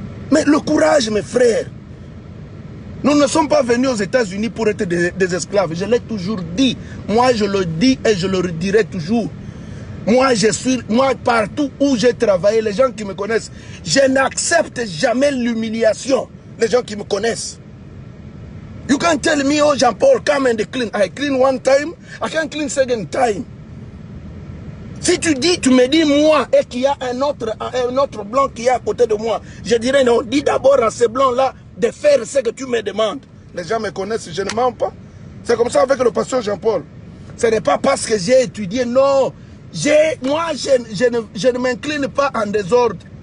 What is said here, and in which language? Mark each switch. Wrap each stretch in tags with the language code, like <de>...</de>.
<fr>Mais le courage, mes frères. Nous ne sommes pas venus aux États-Unis pour être des esclaves. Je l'ai toujours dit. Moi, je le dis et je le redirai toujours. Moi, partout où j'ai travaillé, les gens qui me connaissent, je n'accepte jamais l'humiliation. Les gens qui me connaissent.</fr> <en>You can't tell me, oh Jean-Paul, come and clean. I clean one time, I can't clean second time.</en> <fr>Si tu me dis moi et qu'il y a un autre blanc qui est à côté de moi, je dirais non, dis d'abord à ce blanc-là de faire ce que tu me demandes. Les gens me connaissent, je ne mens pas. C'est comme ça avec le pasteur Jean-Paul. Ce n'est pas parce que j'ai étudié, non. Moi, je ne m'incline pas en désordre.</fr>